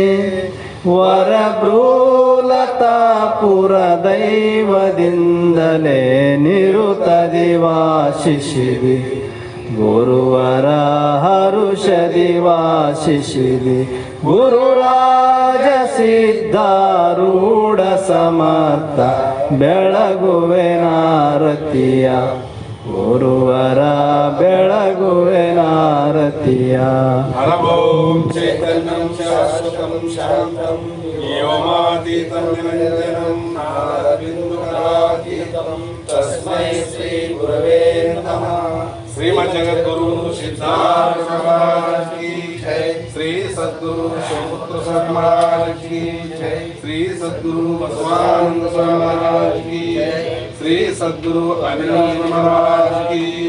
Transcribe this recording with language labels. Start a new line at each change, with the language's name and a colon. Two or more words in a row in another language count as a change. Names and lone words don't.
Kannada: ವರಭ್ರೂಲತಾಪುರ ದೈವದಿಂದಲೇ ನಿರುತದಿ ವಾಸಿಸಿದೆ ಗುರುವರ ಹರುಷದಿ ವಾಸಿಸಿದೆ ಗುರುರಾಜ ಸಿದ್ಧಾರೂಢ ಸಮರ್ಥ ಬೆಳಗುವೆ ನಾರತಿಯ ಗುರುವರ ಬೆಳಗುವೆ ನಾರತಿಯ
Sanskrit: ಅನಭೋಂ ಚೈತನ್ಯಂ ಶಾಶ್ವತಂ ಶಾಂತಂ ಯೋಮಾತೀತಂ ನಿರಂಜನಂ ನಾದಬಿಂದುಕರಾತೀತಂ ತಸ್ಮೈ ಶ್ರೀ ಗುರವೇ ನಮಃ.
Hindi: श्रीमज्जगद्गुरु सिद्धार्थ महाराज की जय. श्री सद्गुरु शिवपुत्र स्वामी महाराज की जय. श्री सद्गुरु बसवानंद स्वामी महाराज की जय. श्री सद्गुरु अभिनंदन महाराज की